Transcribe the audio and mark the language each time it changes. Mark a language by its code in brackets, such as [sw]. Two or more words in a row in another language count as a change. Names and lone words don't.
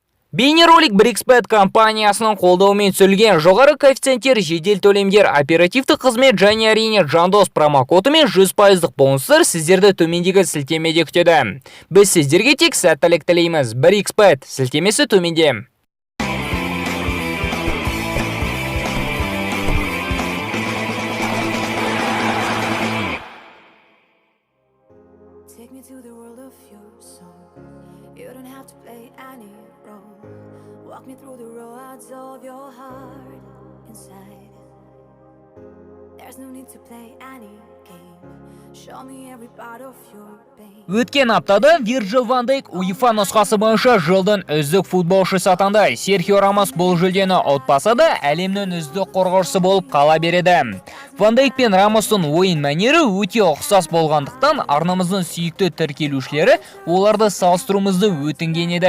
[kk] Бейнеролик BRICS-Bet компаниясының қолдауымен түсірілген жоғары коэффициенттер, жедел төлемдер, оперативті қызмет және әрине жандос промокодымен 100% бонустар сіздерді төмендегі сілтемеде күтеді. Біз сіздерге тек сәттілік тілейміз. BRICS-Bet сілтемесі төменде. [en] Take me to the world of your song. You don't have to play any role. Walk me through the roads of your heart inside. There's no need to play any game. Show me every part of your pain. [kk] Өткен аптада Virgil van Dijk UEFA нұсқасы бойынша жылдың үздік футболшысы атанды. Серхио Рамос бұл жүлдені ұтпаса да, әлемнің үздік қорғаушысы болып қала береді. Ван Дейк пен Рамостың ойын мәнері өте ұқсас болғандықтан, арнамыздың сүйікті тіркелушілері оларды салыстыруымызды өтінген еді.